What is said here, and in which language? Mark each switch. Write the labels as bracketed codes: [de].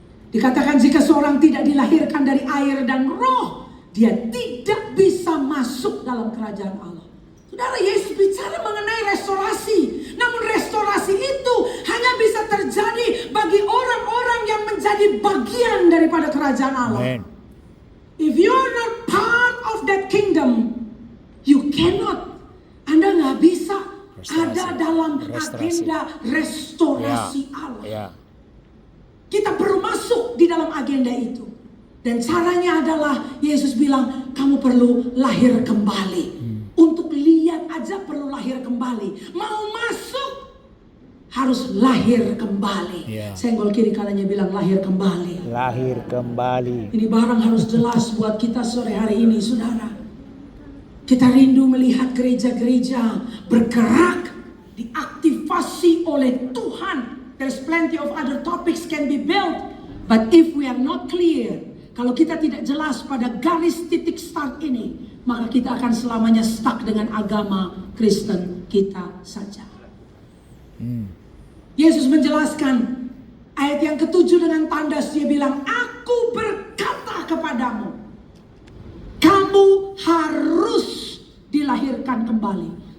[id] Dikatakan jika seorang tidak dilahirkan dari air dan roh, dia tidak bisa masuk dalam kerajaan Allah. Saudara, Yesus bicara mengenai restorasi. Namun restorasi itu hanya bisa terjadi bagi orang-orang yang menjadi bagian daripada kerajaan Allah. [en] Amen. If you are not part of that kingdom, you cannot. [id] Anda nggak bisa ada dalam agenda restorasi Allah. Ya. Kita perlu masuk di dalam agenda itu. Dan caranya adalah Yesus bilang, kamu perlu lahir kembali. Untuk lihat aja perlu lahir kembali. Mau masuk harus lahir kembali. Senggol kiri kanannya bilang lahir kembali. Lahir kembali. Ini barang harus jelas buat kita sore hari ini, saudara. Kita rindu melihat gereja-gereja bergerak, diaktifasi oleh Tuhan. [en] There's plenty of other topics can be built. But if we are not clear, [id] kalau kita tidak jelas pada garis titik start ini, maka kita akan selamanya stuck dengan agama Kristen kita saja. Yesus menjelaskan ayat yang ke-7 dengan tandas, dia bilang, aku berkata kepadamu, kamu harus dilahirkan kembali.